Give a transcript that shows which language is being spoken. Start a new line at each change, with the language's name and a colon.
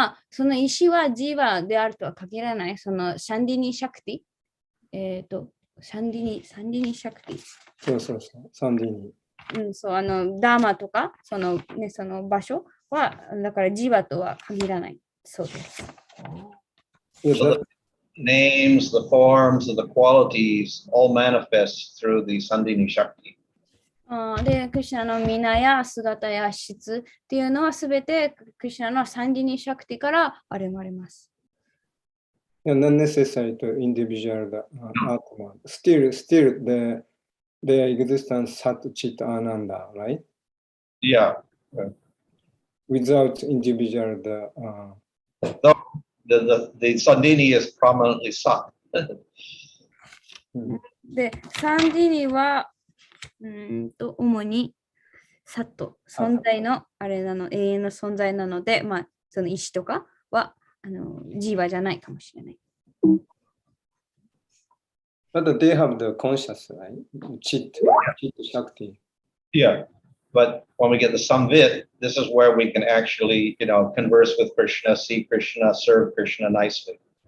Japanese: その石はジーバであるとは限らない、そのシャンディニシャクティ、サンディニシャクティ。そう、サンディニ。ダーマとか、その場所は、だからジーバとは限らないそうです。
English: So the names, the forms, and the qualities all manifest through the Sandhini Shakti.
Japanese: で、クリシュナの皆や姿や質っていうのはすべてクリシュナのサンディニシャクティから現れます。
English: Not necessary to individual Atma. Still the existence Sat Chit Ananda, right? Yeah. without individual No, the Sandini is prominently Sat.
Japanese: で、サンディニは、主にサット、存在のあれなの、永遠の存在なので、まあ、その石とかは、ジーバじゃないかもしれない。
English: But they have the conscious, right? Chit Shakti. Yeah. But when we get the Samvit, this is where we can actually, converse with Krishna, see Krishna, serve Krishna nicely.